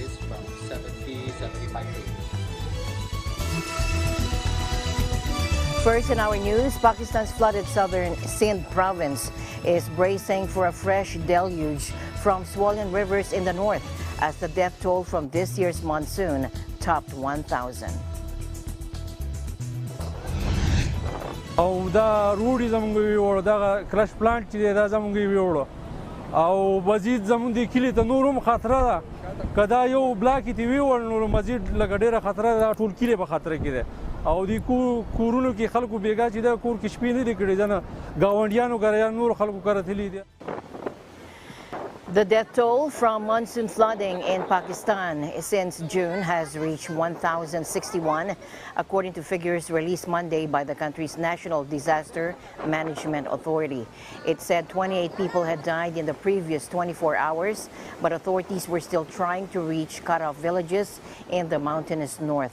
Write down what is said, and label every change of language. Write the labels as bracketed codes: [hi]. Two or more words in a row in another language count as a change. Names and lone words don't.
[en] First in our news, Pakistan's flooded southern Sindh province is bracing for a fresh deluge from swollen rivers in the north as the death toll from this year's monsoon topped 1,000. [ps] او دا روډي زمونږ ویوړو دغه کرش پلانټ چې دی دا زمونږ ویوړو او مزید زمونږ د کلي ته نور هم خطره ده که دا یو بلاک یې ویوړ نو مزید لږه ډېره خطره ده ټول کلی په خطره کې دی او د کورونو کې خلکو بیګا چې دا کور کې شپې نه دي کړي ځنه ګاونډیانو ګریان نور خلکو کره تللي دي. [en] The death toll from monsoon flooding in Pakistan since June has reached 1,061, according to figures released Monday by the country's National Disaster Management Authority. It said 28 people had died in the previous 24 hours, but authorities were still trying to reach cut-off villages in the mountainous north.